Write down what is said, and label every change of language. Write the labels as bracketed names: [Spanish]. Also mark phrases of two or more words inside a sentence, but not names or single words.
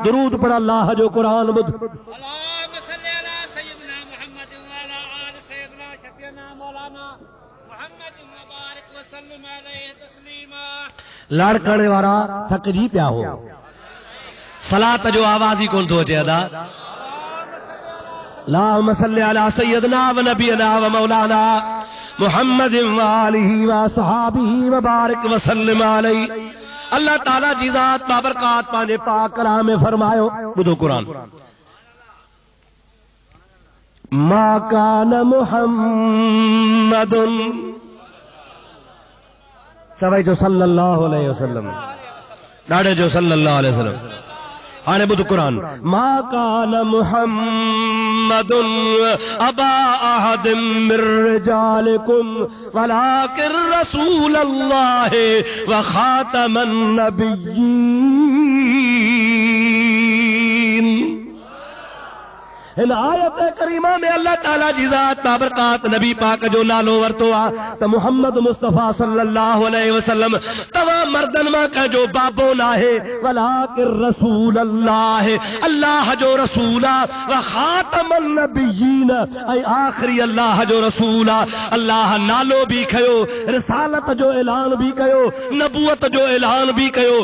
[Sindhi] दुरूद पढ़ अल्लाह जो क़ुरान ॿुध। लाड़ करने वारा थकजी पिया हो, सलात जो आवाज ही कोन थो अचे अदा। [Arabic] اللهم صل على سيدنا ونبينا ومولانا محمد وآله وأصحابه وبارك وسلم عليه. [Sindhi] अल्लाह ताला जी ज़ात बाबरकात पाने पाक कलाम में फरमायो, ॿुधो क़ुरान, [Arabic] ما كان محمد, [Sindhi] सवाई जो [Arabic] صلى الله عليه وسلم, [Sindhi] ॾाढे जो [Arabic] صلى الله عليه وسلم. [Sindhi] हाणे ॿुध क़ुरान, [Arabic] ما كان محمد أبا أحد من رجالكم ولكن رسول الله وخاتم النبيين. [Sindhi] इन आयत करीमा में अल्लाह ताला जी ज़ात बाबरकात नबी पाक जो नालो वरतो आहे त मुहम्मद मुस्तफ़ा [Arabic] صلى الله عليه وسلم [Sindhi] तव्हां मर्दन मां कंहिंजो बाबो नाहे, [Arabic] ولكن رسول الله, [Sindhi] अल्लाह जो रसूल आहे, [Arabic] وخاتم النبيين, [Sindhi] ऐं आख़िरी अल्लाह जो रसूल आहे। अल्लाह नालो भी खयो, रिसालत जो ऐलान भी कयो, नबूवत जो ऐलान भी कयो।